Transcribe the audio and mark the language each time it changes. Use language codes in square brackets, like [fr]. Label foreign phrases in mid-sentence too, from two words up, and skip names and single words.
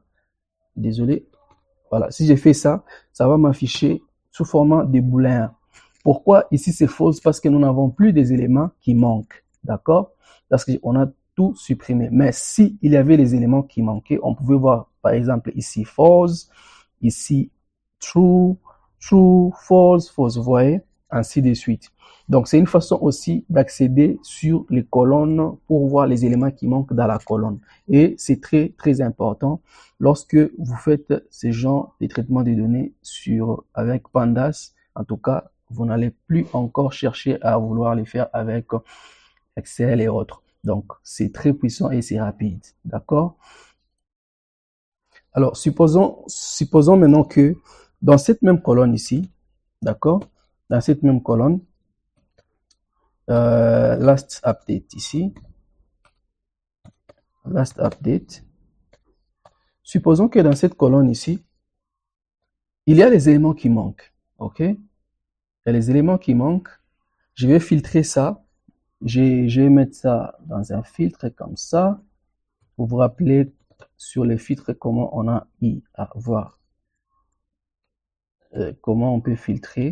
[fr] Désolé. Voilà. Si j'ai fait ça, ça va m'afficher sous format de boolien. Pourquoi ici c'est false? Parce que nous n'avons plus des éléments qui manquent. D'accord? Parce qu'on a tout supprimé. Mais si il y avait les éléments qui manquaient, on pouvait voir par exemple ici false, ici [en] true, true, false, false. [fr] Vous voyez? ainsi de suite. Donc, c'est une façon aussi d'accéder sur les colonnes pour voir les éléments qui manquent dans la colonne. Et c'est très, très important lorsque vous faites ce genre de traitement de données avec Pandas. En tout cas, vous n'allez plus encore chercher à vouloir les faire avec Excel et autres. Donc, c'est très puissant et c'est rapide. D'accord? Alors, supposons maintenant que dans cette même colonne ici, d'accord? Dans cette même colonne, [en] last update ici, last update. [fr] Supposons que dans cette colonne ici, il y a les éléments qui manquent, ok? Il y a les éléments qui manquent. Je vais filtrer ça. Je vais mettre ça dans un filtre comme ça. Vous vous rappelez sur les filtres comment on a eu à voir, comment on peut filtrer.